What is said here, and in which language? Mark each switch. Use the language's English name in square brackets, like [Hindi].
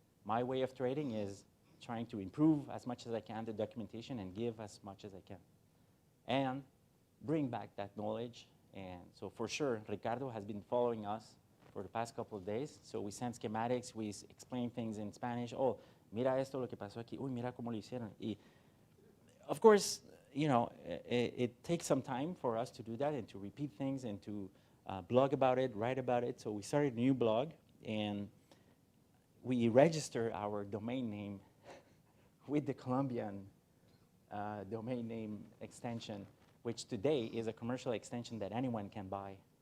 [English] My way of trading is trying to improve as much as I can the documentation and give as much as I can. And bring back that knowledge. And so for sure, Ricardo has been following us for the past couple of days. So we send schematics, we explain things in Spanish. [Spanish] Oh, mira esto lo que pasó aquí. Uy, mira cómo lo hicieron. [English] Y of course, it takes some time for us to do that and to repeat things and to blog about it, write about it. So we started a new blog, and we register our domain name with the Colombian domain name extension, which today is a commercial extension that anyone can buy.